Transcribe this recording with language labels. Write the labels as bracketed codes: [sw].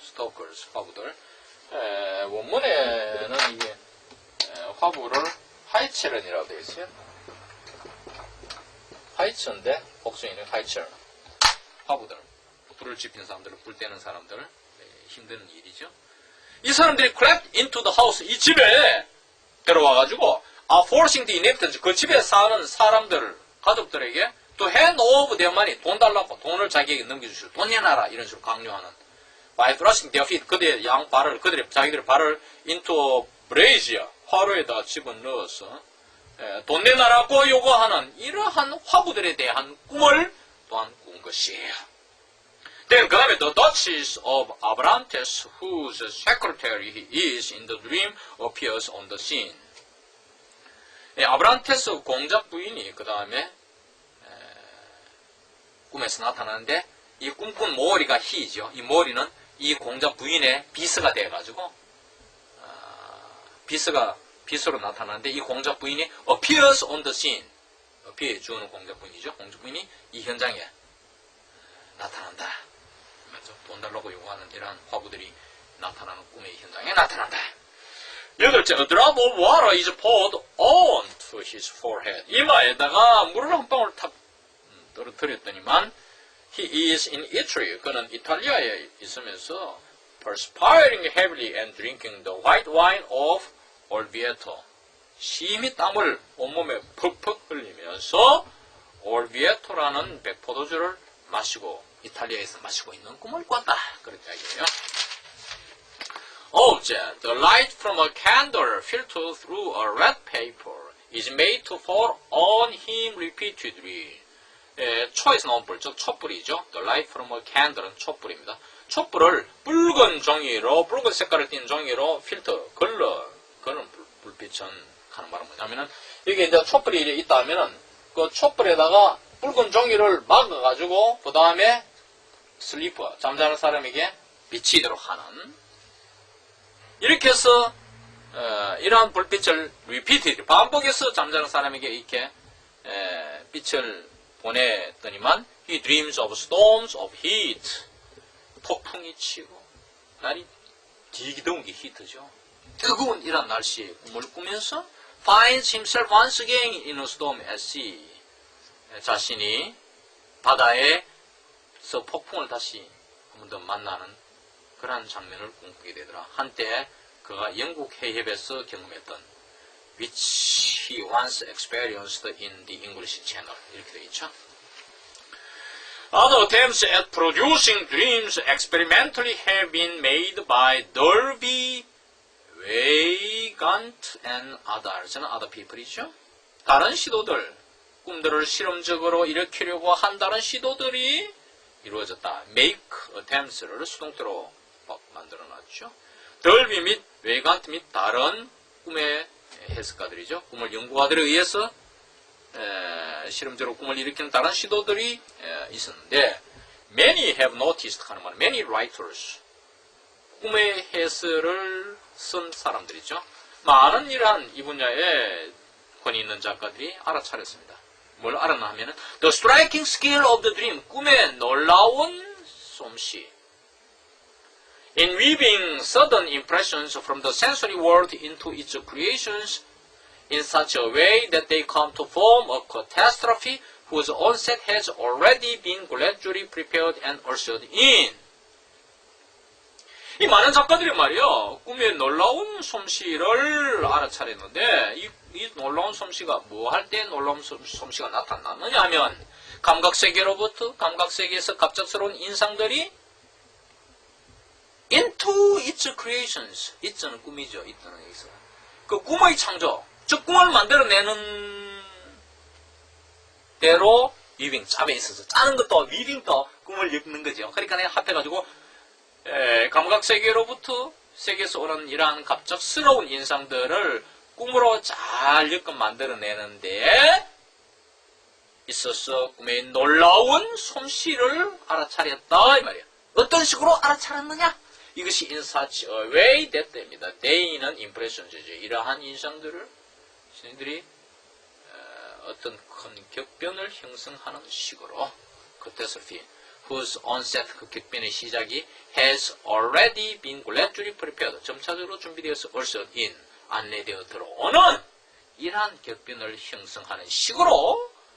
[ko] stalkers, 화부들. 원문에는 이게 화부를 하이첼런이라고 되어 있어요. 하이처인데 복수인은 하이첼런. 화부들. 불을 지핀 사람들, 불 떼는 사람들. 힘든 일이죠. 이 사람들이 [en] crept into the house. [ko] 이 집에 들어와가지고 [en] are forcing the inhabitants. [ko] 그 집에 사는 사람들, 가족들에게 [en] to hand over their money. [ko] 돈 달라고. 돈을 자기에게 넘겨주시고 돈 내놔라. 이런 식으로 강요하는. [en] by thrusting their feet, [ko] 그들의 양발을, 자기들의 발을 [en] into brazier, [ko] 화로에다 집어넣어서 돈 내놔라고 요구하는 이러한 화부들에 대한 꿈을 또한 꾼 것이에요. [en] Then [ko] 그 다음에 [en] the Duchess of Abrantes, whose secretary he is in the dream, appears on the scene. [ko] 아브란테스 공작 부인이 그 다음에 꿈에서 나타나는데 이 꿈꾼 모리가 [en] he이죠. [ko] 이 모리는 이 공작 부인의 비서가 돼가지고 비서로 나타나는데 이 공작 부인이 [en] appears on the scene. [ko] appear 주어는 공작 부인이죠. 공작 부인이 이 현장에 나타난다. 돈 달라고 요구하는 이러한 화부들이 나타나는 꿈의 현장에 나타난다. 여덟째, [en] a drop of water is poured onto his forehead. [ko] 이마에다가 물을 한 방울 탁 떨어뜨렸더니만 [en] he is in Italy. [ko] 그는 이탈리아에 있으면서 [en] perspiring heavily and drinking the white wine of Orvieto. [ko] 심히 땀을 온몸에 퍽퍽 흘리면서 올비에토라는 백포도주를 마시고 이탈리아에서 마시고 있는 꿈을 꿨다. 그렇게 이야기해요. Objet. [en] The light from a candle filtered through a red paper is made to fall on him repeatedly. [ko] 초에서 나온 불, 즉 촛불이죠. [en] The light from a candle은 [ko] 촛불입니다. 촛불을 붉은 종이로, 붉은 색깔을 띤 종이로 필터, 그는 불빛은 하는 말은 뭐냐면은, 여기 이제 촛불이 있다 하면은, 그 촛불에다가 붉은 종이를 막아가지고, 그 다음에 슬리퍼, 잠자는 사람에게 비치도록 하는, 이렇게 해서, 이러한 불빛을 repeated, 반복해서 잠자는 사람에게 이렇게, 빛을 보냈더니만, [en] he dreams of storms of heat. [ko] 폭풍이 치고, 날이 되게 더운 게 히트죠. 뜨거운 이런 날씨에 꿈을 꾸면서 [en] finds himself once again in a storm at sea. [ko] 자신이 바다에서 폭풍을 다시 한 번 더 만나는 그런 장면을 꿈꾸게 되더라. 한때 그가 영국 해협에서 경험했던 [en] which he once experienced in the English Channel. [ko] 이렇게 되어 있죠. [en] Other attempts at producing dreams experimentally have been made by Derby, Weygand and others. [ko] 저는 [en] other people이죠. [ko] 다른 시도들, 꿈들을 실험적으로 일으키려고 한 다른 시도들이 이루어졌다. make attempts를 수동태로 만들어놨죠. Derby 및 Weygand 및 다른 꿈의 해석가들이죠. 꿈을 연구가들에 의해서 실험적으로 꿈을 일으키는 다른 시도들이 있었는데 [en] many have noticed [ko] 하는 말은 [en] many writers [ko] 꿈의 해설을 쓴 사람들이죠. 많은 이러한 이 분야에 권위 있는 작가들이 알아차렸습니다. [en] 뭘 알았나 하면은 the striking skill of the dream [ko] 꿈의 놀라운 솜씨 [en] in weaving sudden impressions from the sensory world into its creations in such a way that they come to form a catastrophe whose onset has already been gradually prepared and ushered in. [ko] 이 많은 작가들이 말이요, 꿈의 놀라운 솜씨를 알아차렸는데, 이 놀라운 솜씨가 뭐 할 때 놀라운 솜씨가 나타났느냐 하면, 감각세계로부터, 감각세계에서 갑작스러운 인상들이 [en] into its creations. [ko] it는 꿈이죠, it는 여기서. 그 꿈의 창조. 즉 꿈을 만들어내는 대로 위빙 짭에 있어서 짜는 것도 위빙도 꿈을 엮는 거죠. 그러니까 내가 합해가지고 감각세계로부터 세계에서 오는 이러한 갑작스러운 인상들을 꿈으로 잘 엮어 만들어내는데 있어서 꿈의 놀라운 솜씨를 알아차렸다 이 말이에요. 어떤 식으로 알아차렸느냐? 이것이 [en] in such a way that입니다. [ko] They는 impressions죠. 이러한 인상들을 신들이 어떤 큰 격변을 형성하는 식으로 catastrophe, [en] whose onset, [ko] 그 격변의 시작이 [en] has already been gradually prepared, [ko] 점차적으로 준비되어서 [en] ushered in, [ko] 안내되어 들어오는 이러한 격변을 형성하는 식으로